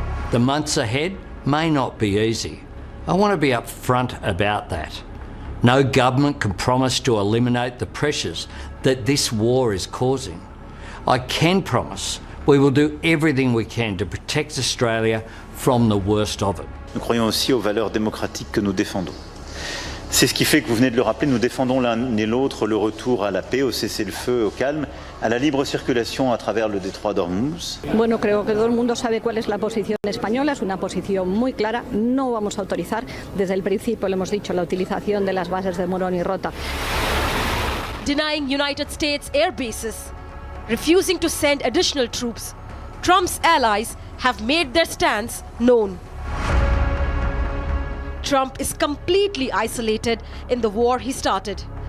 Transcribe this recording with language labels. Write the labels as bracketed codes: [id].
[en] The months ahead may not be easy. I want to be upfront about that. No government can promise to eliminate the pressures that this war is causing. I can promise we will do everything we can to protect Australia from the worst of it. [fr] Nous croyons aussi aux valeurs démocratiques que nous défendons. C'est ce qui fait que vous venez de le rappeler, nous défendons l'un et l'autre le retour à la paix, au cessez-le-feu, au calme, à la libre circulation à travers le détroit d'Ormuz. [es] Bueno, creo que todo el mundo sabe cuál es la posición española, es una posición muy clara. No vamos a autorizar, desde el principio le hemos dicho, la utilización de las bases de Morón y Rota. [en] Denying United States air bases, refusing to send additional troops, Trump's allies have made their stance known. Trump is completely isolated in the war he started.